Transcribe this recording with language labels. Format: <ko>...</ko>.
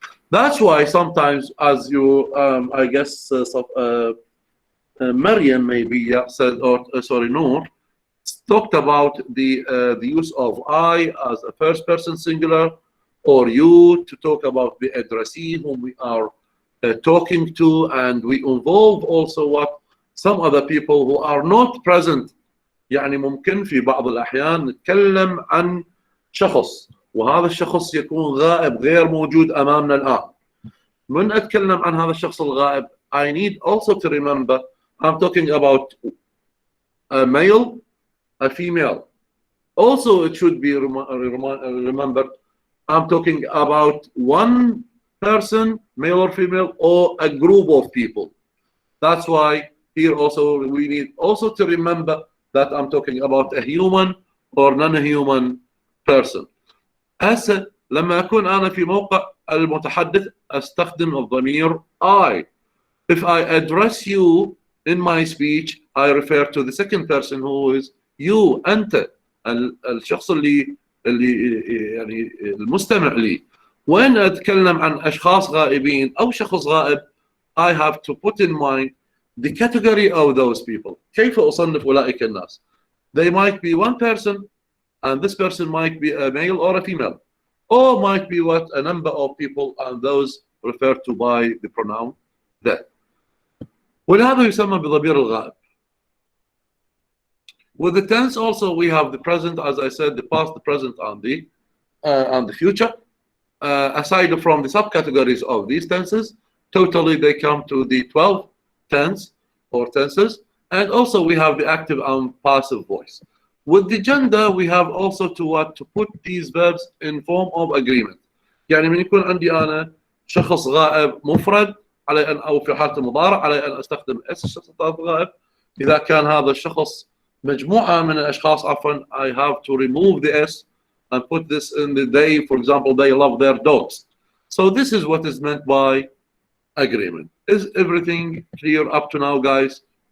<en>That's why sometimes, as you, I guess, Mariam maybe said, or sorry, Noor, talked about the use of I as a first person singular, or you to talk about the addressee whom we are talking to, and we involve also what some other people who are not present.</en> <ar>يعني ممكن في بعض الأحيان نتكلم عن شخص وهذا الشخص يكون غائب غير موجود أمامنا الآن. من أتكلم عن هذا الشخص الغائب,</ar> <en>I need also to remember I'm talking about a male, a female. Also, it should be remembered I'm talking about one person, male or female, or a group of people. That's why here also we need also to remember that I'm talking about a human or non-human person.</en> <ar>هسه لما أكون أنا في موقع المتحدث أستخدم الضمير I.</ar> <en>If I address you in my speech, I refer to the second person who is you,</en> <ar>أنت, الشخص اللي يعني المستمع لي. وين أتكلم عن أشخاص غائبين أو شخص غائب,</ar> <en>I have to put in mind the category of those people.</en> <ar>كيف أصنف أولئك الناس?</ar> <en>They might be one person, and this person might be a male or a female, or might be what a number of people, and those referred to by the pronoun that.</en> <ar>ولهذا يسمى بضمير الغائب.</ar> <en>With the tense also we have the present, as I said, the past, the present, and the future. Aside from the subcategories of these tenses, totally they come to the 12 tense or tenses, and also we have the active and passive voice. With the gender, we have also to put these verbs in form of agreement.</en> <ar>يعني من يكون عندي أنا شخص غائب مفرد علي أن أو في حالة المضارع علي أن أستخدم اس الشخص الغائب. إذا كان هذا الشخص مجموعة من الأشخاص عفوا,</ar> <en>I have to remove the s and put this in the they. For example, they love their dogs. So this is what is meant by agreement. Is everything clear up to now, guys?</en>